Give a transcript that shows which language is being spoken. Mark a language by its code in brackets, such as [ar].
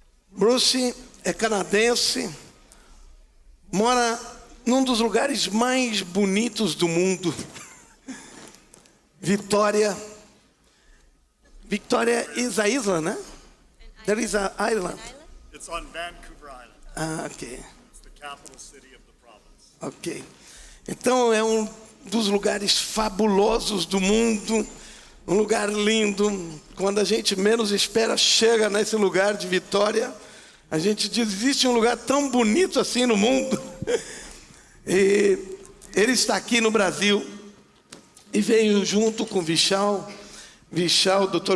[pt] Bruce é canadense, mora num dos lugares mais bonitos do mundo. [en] Victoria is an island, né? There is an island. It's on Vancouver Island. Okay. It's the capital city of the province. Ok. [pt] Então é um dos lugares fabulosos do mundo, um lugar lindo. Quando a gente menos espera, chega nesse lugar de Vitória. A gente diz, existe um lugar tão bonito assim no mundo. E ele está aqui no Brasil e veio junto com Vishal, Dr.